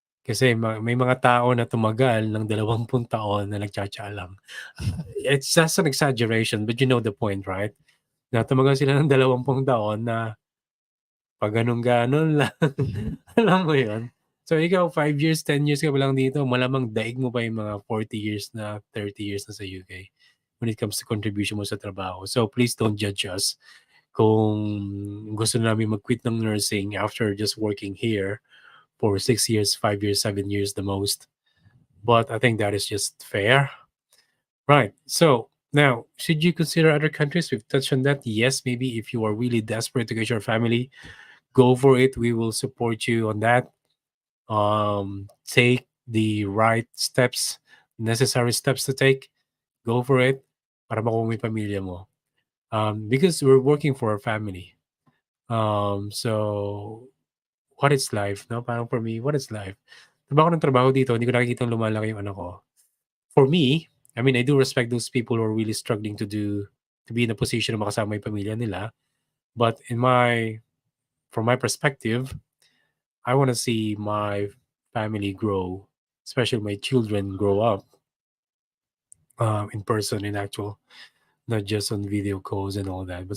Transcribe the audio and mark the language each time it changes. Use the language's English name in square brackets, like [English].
[Filipino] Kasi may mga tao na tumagal ng 20 taon na nagtsatsa lang. [English] It's just an exaggeration, but you know the point, right? [Filipino] Na tumagal sila ng 20 taon na pag ganun-ganon lang. Alam mo yun? So ikaw, 5 years, 10 years ka pa lang dito, malamang daig mo pa yung mga 40 years na, 30 years na sa UK [English] when it comes to contribution [Filipino] mo sa trabaho. [English] So please don't judge us [Filipino] kung gusto namin mag-quit ng nursing [English] after just working here for 6 years, 5 years, 7 years the most. But I think that is just fair. Right. So now, should you consider other countries? We've touched on that. Yes, maybe if you are really desperate to get your family, go for it. We will support you on that. Take the right steps, necessary steps to take. Go for it [Filipino] para makuha mo yung pamilya mo. [English] Because we're working for our family. So what is life, no? Parang for me, what is life? [Filipino] Trabaho ng trabaho dito, hindi ko nakikita lumalaki yung anak ko. [English] For me, I mean, I do respect those people who are really struggling to be in a position [Filipino] na makasama yung pamilya nila. [English] But from my perspective, I want to see my family grow, especially my children grow up in person, in actual, not just on video calls and all that.